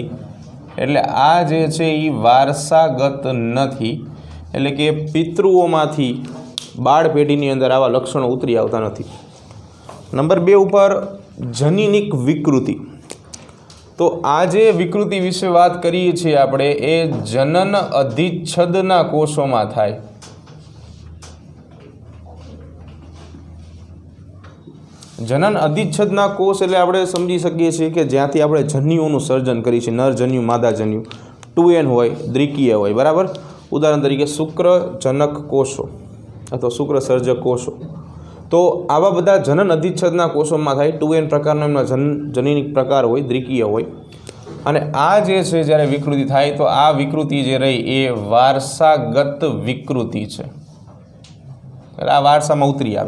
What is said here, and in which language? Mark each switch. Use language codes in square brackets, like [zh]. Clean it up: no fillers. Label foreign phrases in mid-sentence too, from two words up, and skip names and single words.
[gu] એટલે આ જે છે એ વારસાગત નથી, એટલે કે પિતૃઓમાંથી બાળ પેઢીની અંદર આવા લક્ષણો ઉતરી આવતા નથી। નંબર 2 ઉપર જનીનિક વિકૃતિ। તો આ જે વિકૃતિ વિશે વાત કરીએ છીએ આપણે એ જનન અધિચ્છદના કોષોમાં થાય। જનન અધિચ્છેદના કોષ એટલે આપણે સમજી શકીએ છીએ કે જ્યાંથી આપણે જન્યુઓનું સર્જન કરીએ છીએ, નર જન્યુ માદા જન્યુ 2n હોય, દ્વિકીય હોય। બરાબર। ઉદાહરણ તરીકે શુક્રજનક કોષો અથવા શુક્રસર્જક કોષો। તો આવા બધા જનન અધિચ્છેદના કોષોમાં થાય। 2n પ્રકારનો એમનો જનીનિક પ્રકાર હોય, દ્વિકીય હોય। અને આ જે છે જ્યારે વિકૃતિ થાય તો આ વિકૃતિ જે રહી એ વારસાગત વિકૃતિ છે, એટલે આ વારસામાં ઉતરી આવે।